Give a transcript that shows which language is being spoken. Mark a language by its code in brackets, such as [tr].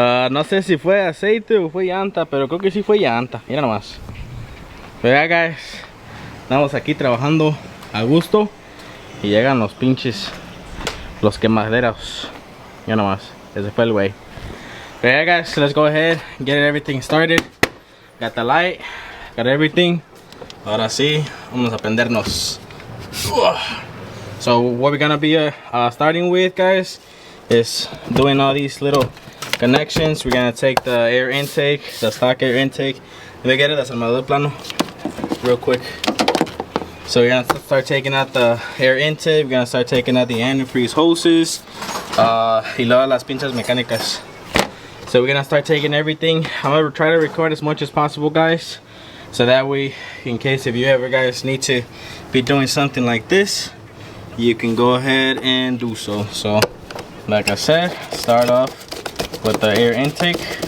[es] No sé si fue aceite o fue llanta, pero creo que sí fue llanta. Mira nomás. Pero ya, guys, estamos aquí trabajando a gusto y llegan los pinches, los quemaderos. Mira nomás, ese fue el güey. [en] But yeah guys, let's go ahead, get everything started. Got the light, got everything. [es] Ahora sí, vamos a prendernos. [en] So what we're gonna be starting with, guys, is doing all these little connections. We're gonna take the air intake, the stock air intake. Let me get it, that's on my little plano, real quick. So we're gonna start taking out the air intake. We're gonna start taking out the antifreeze hoses. [es] Y luego las pinzas mecánicas. [en] So we're gonna start taking everything. I'm gonna try to record as much as possible, guys, so that way, in case if you ever guys need to be doing something like this, you can go ahead and do so. So like I said, start off with the air intake.